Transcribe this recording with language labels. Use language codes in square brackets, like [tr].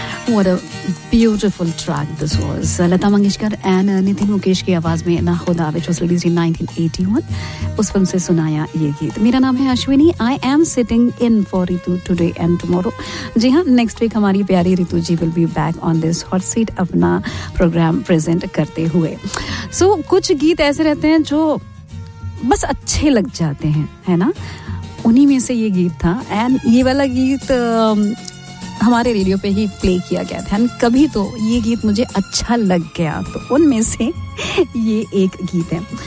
[en] What a beautiful track this was. [hi] Lata Mangeshkar and Nitin Mukesh की आवाज में ना खुदा, [en] which was released in 1981. [hi] उस फिल्म से सुनाया ये गीत. मेरा नाम है Ashwini. [en] I am sitting in for Ritu today and tomorrow. [hi] जी हाँ, [en] next week [hi] हमारी प्यारी रितु जी [en] will be back on this hot seat [hi] अपना [en] program present [hi] करते हुए. So कुछ गीत ऐसे रहते हैं जो बस अच्छे लग जाते हैं, है ना? उन्हीं में से ये गीत था. एंड ये वाला गीत हमारे रेडियो पे ही प्ले किया गया था. एंड कभी तो ये गीत मुझे अच्छा लग गया, तो उनमें से ये एक गीत है.